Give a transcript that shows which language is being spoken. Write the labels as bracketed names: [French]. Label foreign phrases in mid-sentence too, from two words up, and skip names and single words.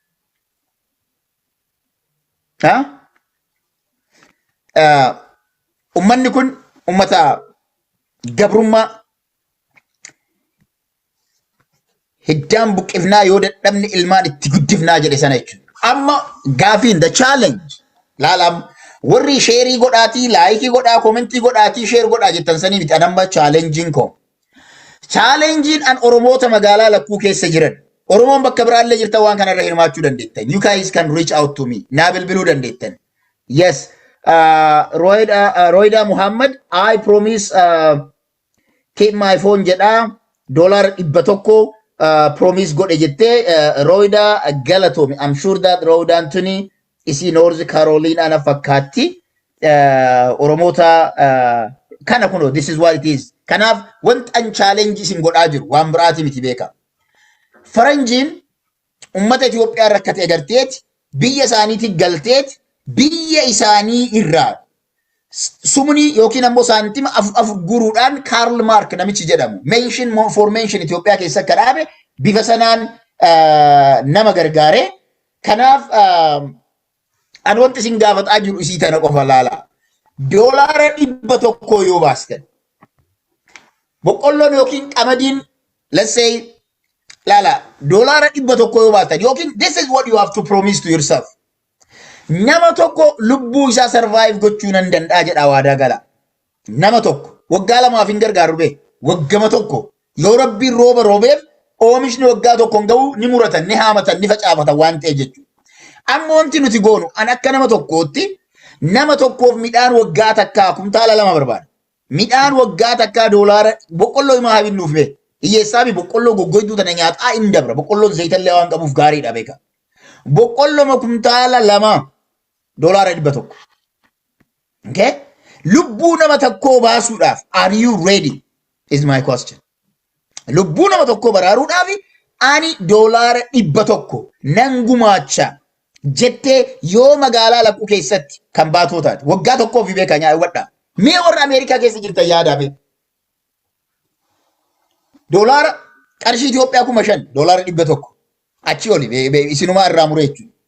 [Oromo] Ummanni kun ummata gabrummaa hiddaan buqqifnaa yoo dadhabne ilmaan itti guddifnaa jedhe sana jechuudha. Amma gaafiin [English] the challenge [Oromo] laalam warri sheerii godhaatii laayikii godhaa koomentii godhaatii sheer godhaa jettan sanii miti anamma chaalenjiin koo. Chaalenjiin an Oromoota magaalaa lakkuu keessa jiran Oromoon bakka biraallee jirtan waan kanarra hirmaachuu dandeettan. [English] You guys can reach out to me. [Oromo] Naa bilbiluu dandeettan. [English] Yes. Roida Muhammad, I promise keep my phone jedhaa $100 promise [Oromo] godhe jettee Roida galatoome. [English] I'm sure that [Oromo] Roidaan tuni isii North Carolina ana fakkaatti Oromoota kana kuno [English] this is what it is. [Oromo] Kanaaf wanti an challenge isin godhaa jiru waan biraati miti beeka. Faranjiin ummata Itoophiyaa rakkate agarteeti biyya isaaniitti galteeti biyya isaanii irraa sumni yookiin ammoo saantima af guruudhaan Karl Marx namichi jedhamu mention Itoophiyaa keessa akka dhaabe bifa sanaan nama gargaare. Kanaaf an wanti isin gaafataa jiru isii tana qofa laala. Doolaara 100 yoo baastan boqqolloon yookiin qamadiin [English] let's say [Oromo] laala doolaara 100 yoo baastan yookiin [English] this is what you have to promise to yourself. [Oromo] Nama tokko lubbuu isaa survive gochuu nan danda'a jedha waadaa gala. Nama tokko waggaa lamaaf hin gargaaru bee waggama tokko yoo rabbiin rooba roobeef oomishni waggaa tokkoon ga'u ni muratan ni haamatan ni facaafatan waan ta'e jechuudha. Amma wanti nuti goonu an akka nama tokkootti nama tokkoof midhaan waggaa takkaa kumtaala 2 barbaada. Midhaan waggaa takkaa doolaara boqqolloo himaa haa binnuuf bee hiyyeessaa fi boqqolloo goggoyduu tana nyaataa hin dabra boqqolloon zayitallee waan qabuuf gaariidha beeka. Boqqolloo kumtaala 2 doolaara 100. [English] Okay? [Oromo] Lubbuu nama tokkoo baasuudhaaf [English] are you ready is my question. [Oromo] Lubbuu nama tokkoo baraaruudhaaf ani doolaara 100 nan gumaacha jettee yoo magaalaa lakkuu keessatti kan baatoo taate waggaa tokkoof beekaa nyaawwadhaa. Mee warra Ameerikaa keessa jirtan yaadaa beeku. Doolaara qarshii Itoophiyaa 5,000 doolaara 100 achi oli isinumaa irraa muree jechuudha.